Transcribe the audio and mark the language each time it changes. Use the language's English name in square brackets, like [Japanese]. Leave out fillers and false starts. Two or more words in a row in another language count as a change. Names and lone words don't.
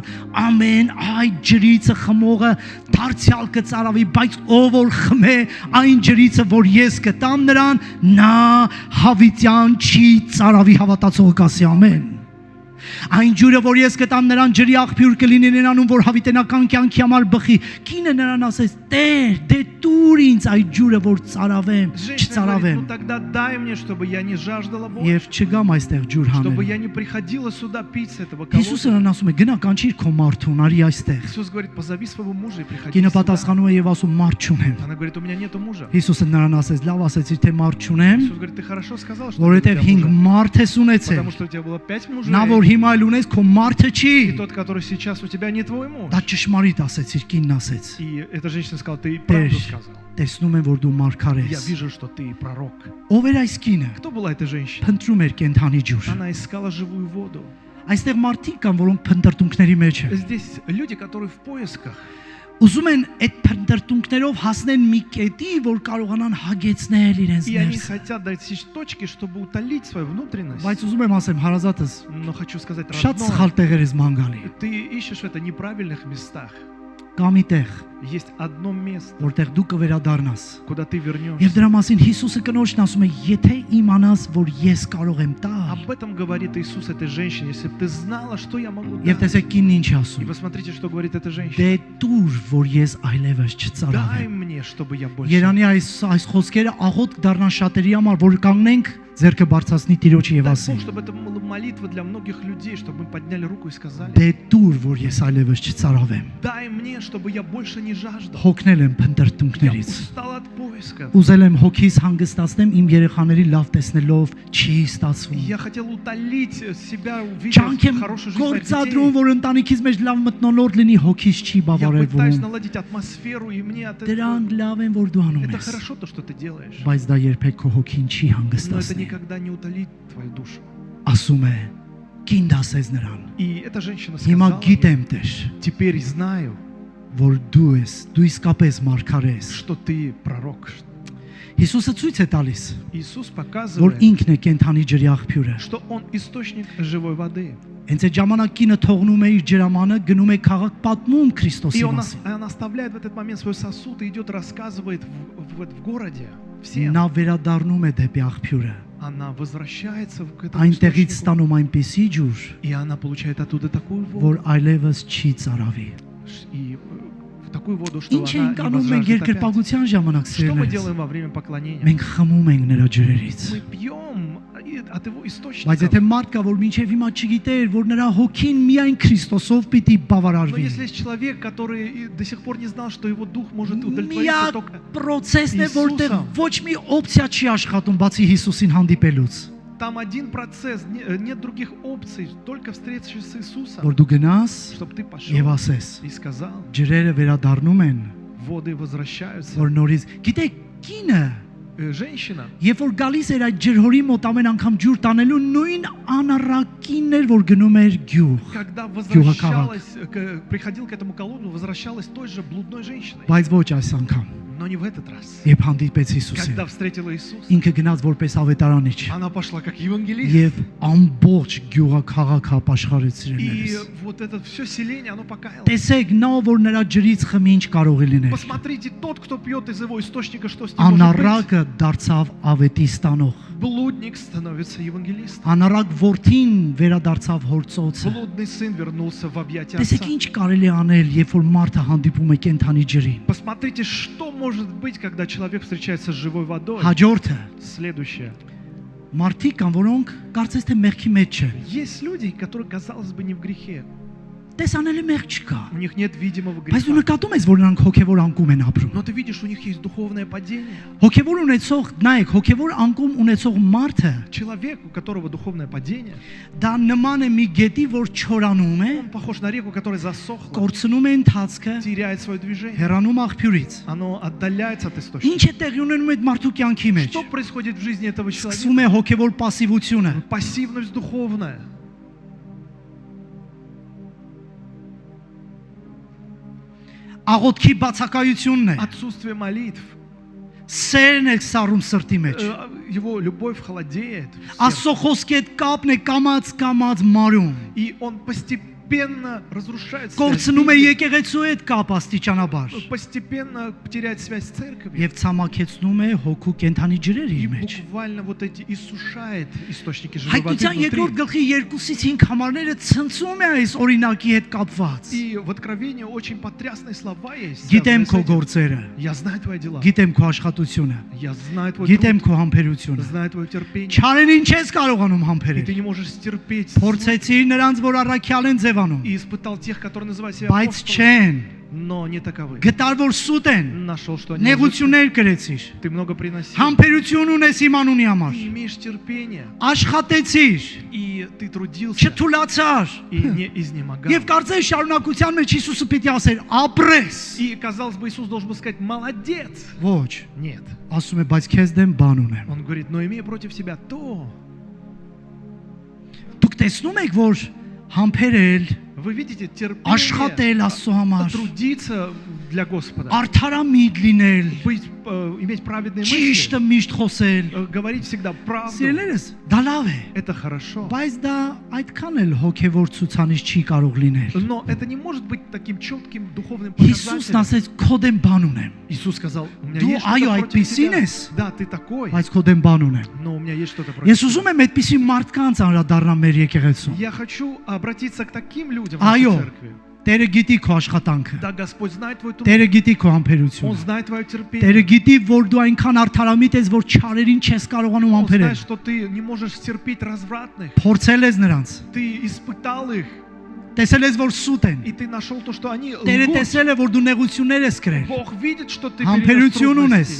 [Armenian] «Ամեն այդ ջրիցը խմողը դարձյալ կծարավի, բայց ով որ խմե այն ջրիցը, որ ես կտամ նրան, նա հավիտյան չի ծարավի»։ Հավատացողը կասի ամեն։ Այն ջուրը, որ ես կտամ նրան, ջրի աղբյուր կլինի նրանում, որ հավիտենական կյանքի համար բխի։ Կինը նրան ասեց. «Տեր, դե տուր ինձ այդ ջուրը, որ ծարավեմ, [Russian] Женщина говорит, [Armenian] չծարավեմ, [Russian] ну тогда дай мне, чтобы я не жаждала больше, [Armenian] եւ չգամ այստեղ ջուր [Russian] чтобы [Armenian] հանել»։ [Russian] я не приходила сюда пить с этого [Armenian] Հիսուսը [Russian] колодца. [Armenian] նրան ասում է. «Գնա կանչիր քո մարդուն, արի այստեղ»։ [Russian] Иисус говорит, позови своего мужа и приходи [Armenian] Կինը [Russian] сюда. [Armenian] պատասխանում է եւ ասում. «Մարդ չունեմ»։ [Russian] Она говорит, у меня нету мужа. [Armenian] Հիսուսը նրան ասեց. «Լավ ասեցիր, թե մարդ չունեմ, [Russian] Иисус говорит, ты хорошо сказал, что у [Armenian] որովհետեւ [Russian] тебя 5 мужа, [Armenian] մարդ ես ունեցել։ [Russian] потому что у тебя было 5 мужей, [Armenian] Նա որ հիմա էլ ունես, քո մարդը չի»։ [Russian] и тот, который сейчас у тебя, не твой муж. [Armenian] Դա ճշմարիտ ասեցիր, կինն ասեց։ [Russian] И эта женщина сказала, ты [Armenian] Տեր, [Russian] правду сказал. [Armenian] տեսնում եմ, որ դու մարգար [Russian] Я [Armenian] ես։ [Russian] вижу, что ты пророк. [Armenian] Ով էր այս կինը։ [Russian] Кто была эта женщина? [Armenian] Փնտրում էր կենթանի ջուր։ [Russian] Она искала живую воду. [Armenian] Այստեղ մարդիկ կան, որոնք փնտրտունքների մեջ են։ [Russian] Здесь люди, которые в поисках. [Armenian] Ուզում են այդ փնտրտունքներով հասնեն մի կետի, որ կարողանան հագեցնել իրենց [Russian] И они [Armenian] ներսը։ [Russian] хотят достичь точки, чтобы утолить свою внутренность. [Armenian] Բայց ուզում եմ ասեմ, հարազատս, [Russian] Но хочу сказать [Armenian] շատ [Russian] родное. [Armenian] սխալ տեղեր ես ման գալի։ [Russian] Ты ищешь это в неправильных местах. [Armenian] Կամ մի տեղ, [Russian] Есть одно место, [Armenian] որտեղ դու կվերադառնաս։ [Russian] куда ты вернешься. [Armenian] Եվ դրա մասին Հիսուսը կնոջն ասում է, եթե իմանաս, որ ես կարող եմ տալ։ [Russian] Об этом говорит Иисус этой женщине. Если бы ты знала, что я могу [Armenian] Եվ [Russian] дать. [Armenian] տեսեք կինն ինչ է [Russian] И [Armenian] ասում։ [Russian] посмотрите, что говорит эта женщина. [Armenian] Դե դուր, որ ես այլևս [Russian] Дай [Armenian] չծարավեմ։ [Russian] мне, чтобы я больше. [Armenian] Երանի այս խոսքերը աղոտ դառնան շատերի համար, որ կանգնենք ձերքը բարձրացնի Տիրոջը եւ [Russian] Дай [Armenian] ասենք. [Russian] Бог, чтобы это была молитва для многих людей, чтобы мы подняли руку и сказали: [Armenian] Դե դուր, որ ես այլևս չծարավեմ։ [Russian] дай мне, чтобы я больше не жаждал. [Armenian] Հոգնել եմ [Russian] Я [Armenian] փնտրտունքներից։ [Russian] устал от поиска. [Armenian] Ուզել եմ հոգիս հանգստացնեմ իմ երեխաների լավ տեսնելով, չի ստացվում։ [Russian] Я хотел утолить себя, [Armenian] Չանք եմ [Russian] увидев хорошую жизнь моих [Armenian] գործադրում, [Russian] детей. [Armenian] որ ընտանիքից մեջ լավ մտնոլորտ լինի, հոգիս չի [Russian] Я пытаюсь [Armenian] բավարարվում։ [Russian] наладить атмосферу, и мне от этого... [Armenian] Դրանք լավ են, որ դու անում [Russian] Это [Armenian] ես, [Russian] хорошо, то, что ты делаешь. [Armenian] բայց դա երբեք քո հոգին չի [Russian] Но это [Armenian] հանգստացնի։ [Russian] никогда не утолит твою душу. [Armenian] Ասում է, կին դասես նրան։ [Russian] И эта женщина [Armenian] Հիմա [Russian] сказала: [Armenian] գիտեմ Տեր, [Russian] теперь знаю, [Armenian] որ դու ես, դու իսկապես մարգարես։ [Russian] что ты пророк. [Armenian] Հիսուսը ցույց է տալիս, [Russian] Иисус [Armenian] որ [Russian] показывает, [Armenian] ինքն է կենթանի ջրի աղբյուրը։ [Russian] что Он источник живой воды. [Armenian] Հենց այդ ժամանակ կինը թողնում է իր ջրամանը, գնում է քաղաք պատմում [Russian] И [Armenian] Քրիստոսի մասին։ [Russian] он оставляет в этот момент свой сосуд и идет, рассказывает в городе всем. [Armenian] Նա վերադառնում է дեպի աղբյուրը։ [Russian] Она возвращается к этому [Armenian] Այնտեղից [Russian] источнику, [Armenian] ստանում այնպեսի ջուր, [Russian] и она получает оттуда такую [Armenian] որ [Russian] воду, [Armenian] այլևս չի ծարավի։ [Russian] и такую воду, что [Armenian] Ինչ [Russian] она [Armenian] ենք [Russian] не [Armenian] անում մենք [Russian] возжаждет опять. [Armenian] երկրպագության ժամանակ [Russian] Что мы [Armenian] սիրելիներ։ [Russian] делаем во время поклонения? [Armenian] Մենք խմում ենք նրա ջրերից։ [Russian] Мы пьем от его [Armenian] Բայց [Russian] источника. [Armenian] եթե մարդ կա, որ մինչև հիմա չգիտեր, որ նրա հոգին միայն Քրիստոսով պիտի [Russian] Но [Armenian] բավարարվի։ [Russian] если есть человек, который и до сих пор не знал, что его дух может удовлетвориться [Armenian] Միակ [Russian] только [Armenian] process-ն է, որտեղ Հիսուսը։ ոչ մի օպցիա չի աշխատում, բացի Հիսուսին հանդիպելուց։ [Russian] там один процесс, нет других опций, только встреча с Иисусом, [Armenian] Որ դու գնաս [Russian] чтобы ты [Armenian] եւ [Russian] пошел [Armenian] ասես, [Russian] и сказал, [Armenian] ջրերը վերադառնում են, [Russian] воды возвращаются. [Armenian] որ նորից, գիտեք, կինը [Russian] Женщина, [Armenian] Երբ որ գալիս էր այդ ջրհորի մոտ ամեն անգամ ջուր տանելու նույն անառակինն էր, որ գնում էր գյուղ։ [Russian] когда возвращалась, приходил к этому колодцу, возвращалась той же блудной женщиной. [Armenian] Բայց ոչ այս անգամ։ [Russian] Но не в этот раз. [Armenian] Երբ հանդիպեց Հիսուսին, [Russian] Когда встретила Иисуса, [Armenian] ինքը գնաց որպես ավետարանիչ [Russian] она пошла как евангелист. [Armenian] եւ ամբողջ գյուղաքաղաք ապաշխարեց [Russian] И [Armenian] իրենից։ [Russian] вот это все селение, оно покаялось. [Armenian] Տեսեք, նա որ նրա ջրից խմի ինչ կարող է լինել։ [Russian] Посмотрите, тот, кто пьет из его источника, что с ним может быть. [Armenian] Անառակը դարձավ ավետի ստանող։ [Russian] Блудник становится евангелистом. [Armenian] Անառակ որդին վերադարձավ հործոցը։ [Russian] Блудный сын вернулся в объятия [Armenian] Տեսեք [Russian] отца. [Armenian] ինչ կարելի է անել, երբ որ մարդը հանդիպում է կենթանի ջրին։ [Russian] Посмотрите, что может быть, когда человек встречается с живой водой. [Armenian] Հաջորդը [Russian] Следующее. [Armenian] մարդիկ կան, որոնք կարծես թե մեղքի մեջ չեն։ [Russian] Есть люди, которые, казалось бы, не в грехе. [Armenian] Տեսանելի մեղք չկա։ [Russian] У них нет видимого [Armenian] Բայց դու [Russian] греха. [Armenian] նկատում ես, որ նրանք հոգևոր անկում են ապրում։ [Russian] Но ты видишь, у них есть духовное падение. [Armenian] Հոգևոր ունեցող, նայեք, հոգևոր անկում ունեցող մարդը [Russian] Человек, у которого духовное падение, [Armenian] դա նման է մի գետի, որ չորանում է, [Russian] он похож на реку, которая засохла, [Armenian] կորցնում է ընթացքը, [Russian] теряет свое движение. [Armenian] հեռանում աղբյուրից։ [Russian] Оно отдаляется от источника. [Armenian] Ինչ է տեղի ունենում այդ մարդու կյանքի մեջ։ [Russian] Что происходит в жизни этого человека? [Armenian] Սկսվում է հոգևոր пассивությունը։ [Russian] Пассивность духовная. [Armenian] Աղոթքի բացակայությունն է։ [Russian] Отсутствие молитв. [Armenian] Սերն է սառում սրտի մեջ։ [Russian] Его любовь холодеет. в сердце. [Armenian] Աստծո խոսքի հետ կապն է կամած մարում։ [Russian] И он постепенно разрушает связь. [Armenian] Կորցնում է եկեղեցու հետ կապ աստիճանաբար։ [Russian] Постепенно теряет связь с церковью. [Armenian] Եվ ցամաքեցնում է հոգու կենթանի ջրեր [Russian] И [Armenian] իր մեջ։ [Russian] буквально вот эти иссушает источники живой воды [Armenian] Հայտնության երկրորդ [Russian] внутри. [Armenian] գլխի 2-ից 5 համարները ցնցում է այս օրինակի հետ կապված։ [Russian] И в Откровении очень потрясные слова есть. [Armenian] Գիտեմ [Russian] связанные с [Armenian] քո [Russian] этим. [Armenian] գործերը, [Russian] Я знаю твои дела. [Armenian] գիտեմ քո աշխատությունը, [Russian] Я знаю твой [Armenian] գիտեմ [Russian] труд. [Armenian] քո համբերությունը։ [Russian] Знаю твое терпение. [Armenian] Չարերին չես կարողանում [Russian] И ты [Armenian] համբերել։ [Russian] не можешь стерпеть. [Armenian] Փորձեցիր նրանց, որ առաքյալ են ձևանում, [Russian] И испытал тех, которые называют себя [Armenian] բայց [Russian] апостолами, [Armenian] չեն։ [Russian] но не таковы. [Armenian] Գտար որ սուտ են, [Russian] Нашел, что они лжецы. [Armenian] նեղություններ կրեցիր, [Russian] Ты много приносил. [Armenian] համբերություն ունես իմ անունի համար, [Russian] Ты имеешь терпение. [Armenian] աշխատեցիր, [Russian] И ты трудился. [Armenian] չթուլացար։ [Russian] И не изнемогал. [Armenian] Եվ կարծես շարունակության մեջ Հիսուսը պիտի ասեր. Ապրես։ [Russian] И, казалось бы, Иисус должен был сказать: молодец. [Armenian] Ոչ, [Russian] Нет. [Armenian] ասում է, բայց քեզ դեմ բան ունեմ։ [Russian] Он говорит: но имея против себя то. [Armenian] Դուք տեսնում եք, որ համբերել, [Russian] Вы видите терпение, [Armenian] աշխատել Աստծո համար, [Russian] трудиться для Господа, [Armenian] արդարամիտ լինել, [Russian] иметь праведные [Armenian] ճիշտը [Russian] мысли, [Armenian] միշտ խոսել։ [Russian] говорить всегда правду. [Armenian] Սիրելիներս, դա լավ է, [Russian] Это хорошо. [Armenian] բայց դա այդքան էլ հոգևոր ցուցանիշ չի կարող լինել։ [Russian] Но это не может быть таким четким духовным [Armenian] Հիսուսն [Russian] показателем. [Armenian] ասեց, քո դեմ բան ունեմ, [Russian] Иисус сказал, у меня [Armenian] Դու [Russian] есть [Armenian] այո, [Russian] что-то против [Armenian] այդպիսին [Russian] тебя. [Armenian] ես, [Russian] Да, ты такой, [Armenian] բայց քո դեմ բան ունեմ։ [Russian] но у меня есть что-то против [Armenian] Ես [Russian] тебя. [Armenian] ուզում եմ այդպիսի մարդկանց անդրադառնամ մեր եկեղեցու։ [Russian] Я хочу обратиться к таким людям в [Armenian] Այո, [Russian] нашей церкви. [Armenian] Տերը գիտի քո աշխատանքը, [Russian] Да, Господь знает твой труд, [Armenian] Տերը գիտի քո [Russian] Он [Armenian] համբերությունը, [Russian] знает твое [Armenian] Տերը [Russian] терпение. [Armenian] գիտի, որ դու այնքան արդարամիտ ես, որ չարերին չես կարողանում [Russian] Он [Armenian] համբերել։ [Russian] знает, что ты не можешь терпеть развратных. [Armenian] Փորձել ես նրանց, [Russian] Ты испытал их, [Armenian] տեսել ես, որ սուտ են, [Russian] и ты нашел то, что они [Armenian] Տերը [Russian] лгут. [Armenian] տեսել է, որ դու նեղություններ ես կրել, [Russian] Бог видит, что ты [Armenian] Համբերություն [Russian] перенес трудности,